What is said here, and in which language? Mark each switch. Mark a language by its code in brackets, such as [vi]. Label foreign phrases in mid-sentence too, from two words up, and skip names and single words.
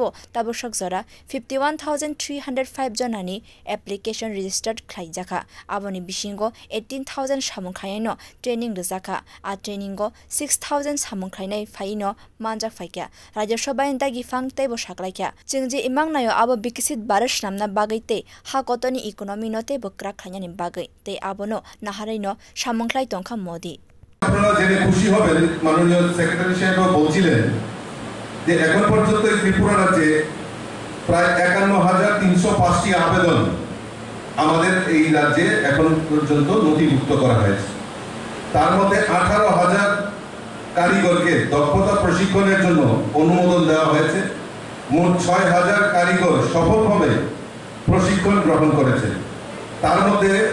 [trp] ताबुसक जरा 51,305 जनानि एप्लिकेशन रेजिस्टार्ड खाइजाखा आबनि बिसिंगो 18,000 सामुखायनो ट्रेनिंग रजाखा आ ट्रेनिंगो 6,000 सामुखायनाय फाइनो मानजाक फाइक्या राज्यसभानि दागिफां तैबो साग्लाइक्या जोंजे इमां नायो आबो विकसित भारत नामना बागैते हाकतनि इकोनॉमी नते बक्रा खायनानि बागै ते आबनो नाहारैनो सामुखलाय तंखा मोदी [bn] আপনারা জেনে খুশি হবেন মাননীয় সেক্রেটারি সাহেব বলছিলেন যে এখন পর্যন্ত ত্রিপুরা রাজ্যে প্রায় ৫১,৩০৫টি আবেদন আমাদের এই রাজ্যে এখন পর্যন্ত নথিভুক্ত করা হয়েছে তার মধ্যে ১৮,০০০ কারিগরকে দক্ষতা প্রশিক্ষণের জন্য অনুমোদন দেওয়া হয়েছে মোট ৬,০০০ কারিগর সফলভাবে প্রশিক্ষণ গ্রহণ করেছে তার মধ্যে